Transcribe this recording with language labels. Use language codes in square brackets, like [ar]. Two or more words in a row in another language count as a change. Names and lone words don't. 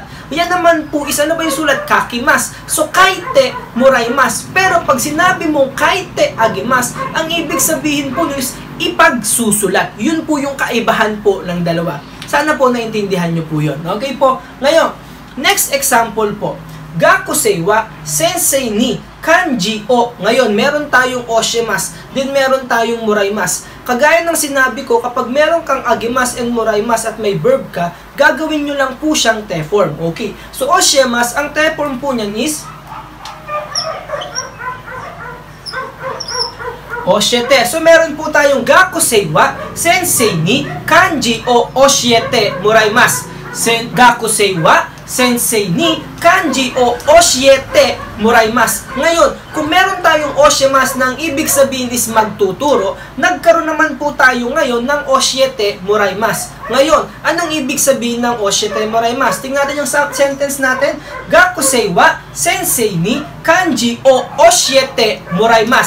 [tl] Yan naman po, isa na ba yung sulat? [ja] 書きます。So、書いてもらいます. [tl] Pero pag sinabi mong [ja] 書いてあげます, [tl] ang ibig sabihin po is ipagsusulat. Yun po yung kaibahan po ng dalawa. Sana po naintindihan nyo po yun. Okay po? Ngayon, next example po. [ja] 学生は先生に漢字を. [tl] Ngayon, meron tayong oshimasu, din meron tayong muraimasu. Kagaya ng sinabi ko, kapag meron kang agimasu and muraimasu at may verb ka, gagawin nyo lang po siyang te-form. Okay? So, oshimasu, ang te-form po niyan is oshiete. So, meron po tayong [ja] 学生は先生に漢字を教えてもらいます. 学生は先生に漢字を教えてもらいます. [tl] Ngayon, kung meron tayong oshimasu nang ibig sabihin is magtuturo, nagkaroon naman po tayo ngayon ng [ja] 教えてもらいます. [tl] Ngayon, anong ibig sabihin ng [ja] 教えてもらいます? [tl] Tingnan natin yung sentence natin. [ja] 学生は先生に漢字を教えてもらいます.